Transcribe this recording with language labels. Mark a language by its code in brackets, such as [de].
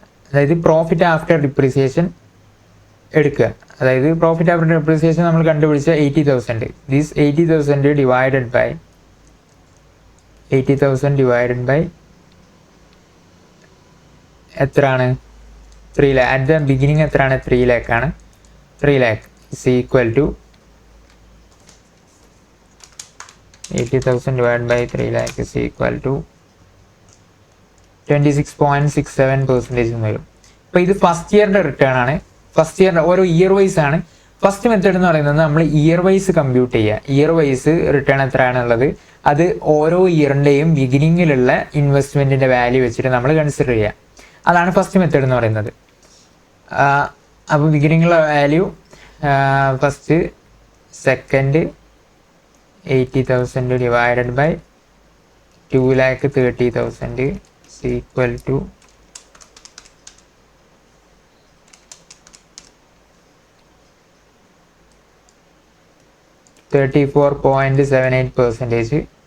[ml] അതായത് profit after depreciation എടുക്കുക. [en] അതായത് profit after depreciation [ml] നമ്മൾ കണ്ടുപിടിച്ച [en] 80,000. This 80,000 divided by 80,000 divided by [ml] എത്രയാണ്, [en] 3 lakh. At the beginning [ml] എത്രയാണ്, 3 lakh ആണ്. [en] 3 lakh is equal to 80,000 divided by 3 lakh is equal to 26.67% [ml] വരും. അപ്പോൾ ഇത് ഫസ്റ്റ് ഇയറിൻ്റെ റിട്ടേൺ ആണ്. ഫസ്റ്റ് ഇയറിൻ്റെ ഓരോ ഇയർ വൈസ് ആണ്. ഫസ്റ്റ് മെത്തേഡ് എന്ന് പറയുന്നത് നമ്മൾ ഇയർ വൈസ് കമ്പ്യൂട്ട് ചെയ്യുക. ഇയർ വൈസ് റിട്ടേൺ എത്രയാണുള്ളത് അത് ഓരോ ഇയറിൻ്റെയും ബിഗിനിങ്ങിലുള്ള ഇൻവെസ്റ്റ്മെൻറ്റിൻ്റെ വാല്യൂ വെച്ചിട്ട് നമ്മൾ കൺസിഡർ ചെയ്യുക. അതാണ് ഫസ്റ്റ് മെത്തേഡ് എന്ന് പറയുന്നത്. അപ്പോൾ ബിഗിനിങ്ങിലുള്ള value first, second [en] 80,000 divided by 2,30,000 is equal to 34.78%.